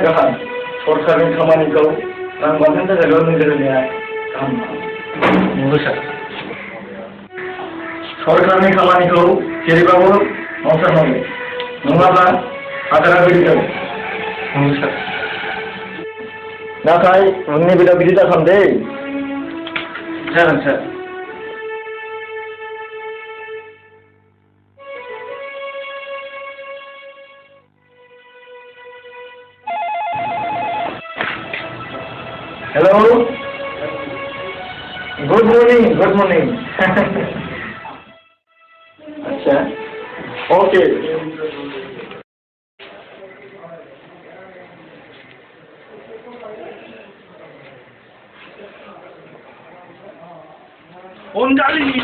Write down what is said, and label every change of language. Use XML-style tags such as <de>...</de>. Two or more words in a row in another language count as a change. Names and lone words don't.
<brx>गाहाम सरकारनि खामानिखौ रां बांहोनो थाखायल' नोजोर होनाया गाहाम नंगौ सार सरकारनि खामानिखौ जेरैबाबो मावथारनांगौ नङाब्ला आदारा गोदै जागोन नंगौ सार नाथाय उननि बेलायाव बिदि दाखालाम दे जागोन सार Hello.</brx> <en>Good morning. Good morning.</en> <hi>अच्छा.</hi> <en>Okay. अनजालि</en>